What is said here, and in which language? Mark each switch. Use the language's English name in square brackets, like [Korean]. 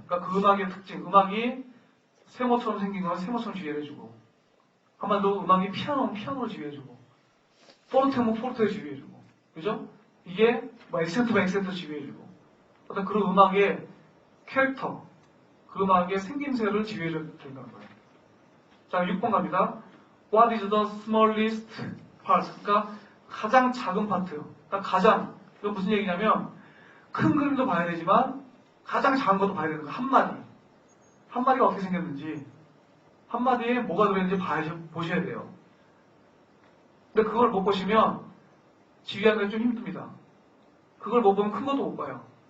[Korean] 그러니까 그 음악의 특징, 음악이 세모처럼 생긴 거는 세모처럼 지휘해주고, 한마디로 음악이 피아노는 피아노로 지휘해주고, 포르테는 포르테로 지휘해주고, 그죠? 이게 액센트면 액센트로 지휘해주고, 어떤 그런 음악의 캐릭터, 그 음악의 생김새를 지휘해줘야 된다는 거예요. 자, 6번 갑니다. [English] What is the smallest part? [Korean] 그러니까 가장 작은 파트. 그러니까 가장, 이건 무슨 얘기냐면 큰 그림도 봐야 되지만 가장 작은 것도 봐야 되는 거예요. 한마디가 어떻게 생겼는지, 한마디에 뭐가 들어있는지 보셔야 돼요. 근데 그걸 못 보시면 지휘하는 게 좀 힘듭니다. 그걸 못 보면 큰 것도 못 봐요.